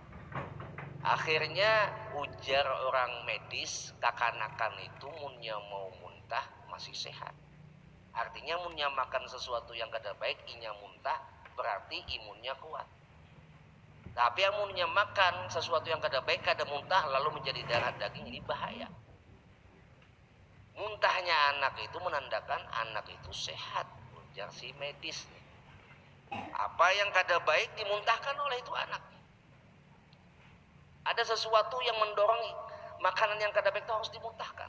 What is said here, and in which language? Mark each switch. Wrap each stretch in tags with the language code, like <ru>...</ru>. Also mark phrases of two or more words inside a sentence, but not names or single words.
<bjn>Akhirnya ujar orang medis, kakanakan itu munnya mau muntah masih sehat. Artinya munnya makan sesuatu yang kada baik, inya muntah, berarti imunnya kuat. Tapi amunnya makan sesuatu yang kada baik, kada muntah,</bjn> <id>lalu menjadi darah daging, ini bahaya. Muntahnya anak itu menandakan anak itu sehat, ujar si medis. Apa yang kada baik dimuntahkan oleh itu anak. Ada sesuatu yang mendorong makanan yang kada baik itu harus dimuntahkan.</id>